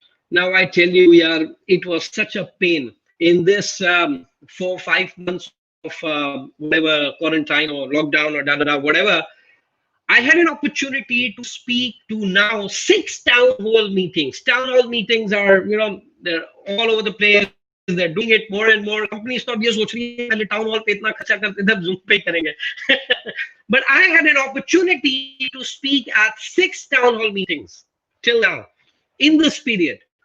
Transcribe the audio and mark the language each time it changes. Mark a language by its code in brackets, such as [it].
[en] Now I tell you, yaar, it was such a pain in this 4-5 months of whatever quarantine or lockdown or whatever. I had an opportunity to speak to now 6 town hall meetings. Town hall meetings are, you know, they're all over the place. They're doing it more and more. [hi] Companies तो अब ये सोच रही है पहले town hall पे इतना खर्चा करते थे, अब Zoom पे करेंगे. [en] But I had an opportunity to speak at 6 town hall meetings till now in this period.